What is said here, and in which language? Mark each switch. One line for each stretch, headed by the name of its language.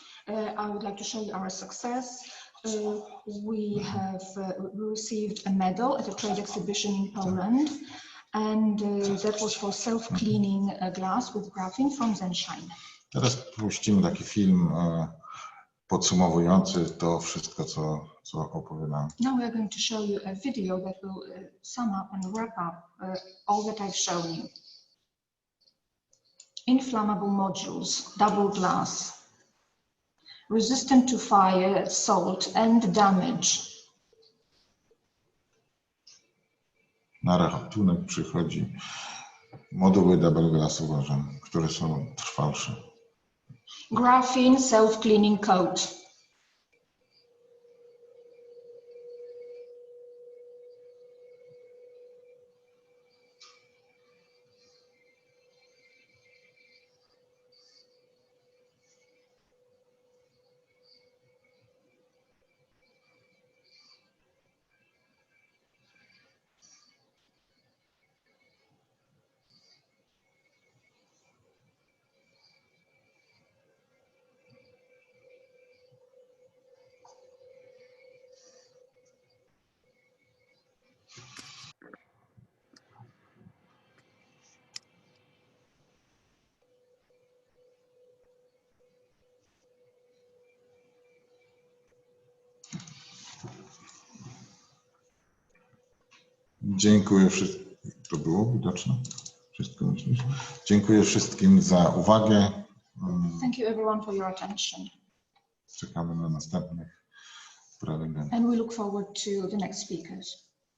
English: I would like to show you our success. We have received a medal at a trade exhibition in Poland. And that was for self-cleaning glass with graphene from ZNShine.
Polish: Teraz puścimy taki film podsumowujący to wszystko, co opowiadam.
English: Now we are going to show you a video that will sum up and wrap up all that I've shown you. Inflammable modules, double glass, resistant to fire, salt and damage.
Polish: Na rachunek przychodzi moduły double glass, uważam, które są trwalsze.
English: Graphene self-cleaning coat.
Polish: Dziękuję wszystkim. To było widoczne? Wszystko myślisz? Dziękuję wszystkim za uwagę.
English: Thank you everyone for your attention.
Polish: Czekamy na następnych prelegentów.
English: And we look forward to the next speakers.